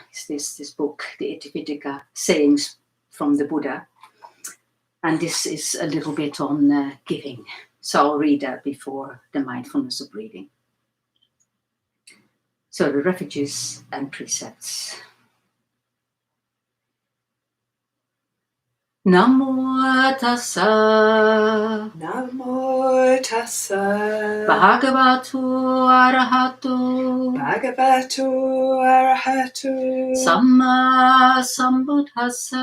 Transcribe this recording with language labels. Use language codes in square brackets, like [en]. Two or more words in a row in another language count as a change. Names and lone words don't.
[en] It's this book, the Itivitika, sayings from the Buddha. And this is a little bit on giving. So I'll read that before the mindfulness of breathing. So the refuges and precepts. [pi] Namo tassa. Namo tassa. Bhagavato arahato. Bhagavato arahato. Samma sambuddhassa.